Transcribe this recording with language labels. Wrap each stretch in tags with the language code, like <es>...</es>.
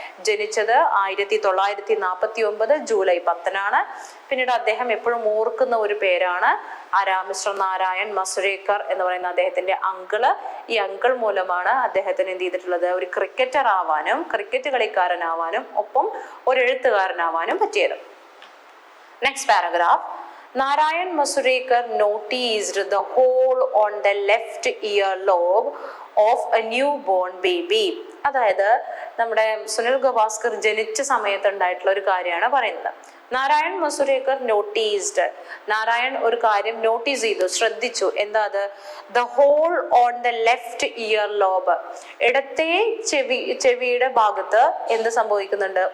<ml>ജനിച്ചത് 1949 ജൂലൈ 10 പിന്നീട് അദ്ദേഹം എപ്പോഴും ഓർക്കുന്ന ഒരു പേരാണ് മിസ്റ്റർ നാരായൺ മസുരേക്കർ എന്ന് പറയുന്ന അദ്ദേഹത്തിന്റെ അങ്കിള്. ഈ അങ്കിൾ മൂലമാണ് അദ്ദേഹത്തിന് എന്ത് ചെയ്തിട്ടുള്ളത്? ഒരു ക്രിക്കറ്റർ ആവാനും ക്രിക്കറ്റ് കളിക്കാരനാവാനും ഒപ്പം ഒരു എഴുത്തുകാരനാവാനും പറ്റിയത്. Next paragraph.</ml> <en>Narayan Masurekar noticed the hole on the left earlobe of a newborn baby.</en> <ml>അതായത് നമ്മുടെ സുനിൽ ഗവാസ്കർ ജനിച്ച സമയത്ത് ഉണ്ടായിട്ടുള്ള ഒരു കാര്യമാണ് പറയുന്നത്. നാരായൺ മസുരേക്കർ നോട്ടീസ്ഡ്, നാരായൺ ഒരു കാര്യം നോട്ടീസ് ചെയ്തു, ശ്രദ്ധിച്ചു. എന്താ അത്?</ml> <en>the hole on the left ear lobe,</en> <ml>ഇടത്തെ ചെവിയുടെ ഭാഗത്ത് എന്ത് സംഭവിക്കുന്നുണ്ട്?</ml>